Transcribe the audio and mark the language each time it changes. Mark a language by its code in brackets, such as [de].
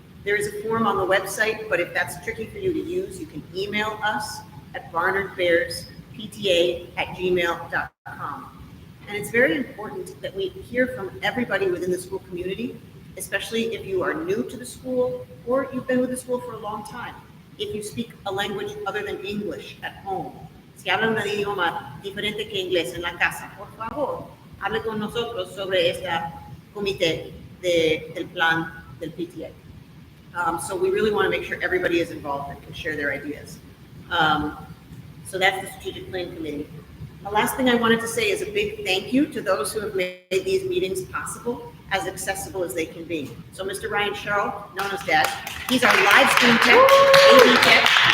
[en] There is a form on the website, but if that's tricky for you to use, you can email us at barnardbearspta@gmail.com. And it's very important that we hear from everybody within the school community, especially if you are new to the school or you've been with the school for a long time. If you speak a language other than English at home, [es] si habla un idioma diferente que inglés en la casa, por favor, hable con nosotros sobre este comité del plan del PTA. [en] So we really want to make sure everybody is involved and can share their ideas. So that's the Strategic Planning Committee. The last thing I wanted to say is a big thank you to those who have made these meetings possible, as accessible as they can be. So Mr. Ryan Sherrill, known as Dad, he's our live stream tech, AV tech.